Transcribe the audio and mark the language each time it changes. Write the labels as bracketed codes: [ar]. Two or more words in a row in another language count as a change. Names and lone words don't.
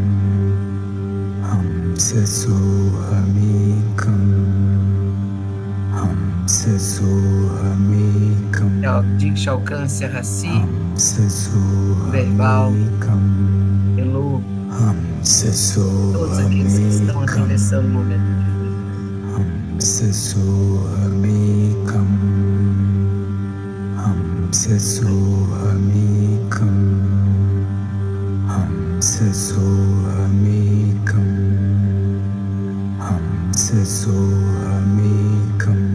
[sa] हंस सोहमेकम्. हंस सोहमेकम्. [pt] Que a Diksha alcance a Raci, [sa] Hamsa [pt] Verbal, [sa] Sohamekam. Elu, Hamsa [pt] todos aqueles que estão [sa] Sohamekam. [pt] atravessando o momento difícil. [sa] हंस सोहमेकम्. हंस सोहमेकम्. हंस सोहमेकम्. हंस सोहमेकम्.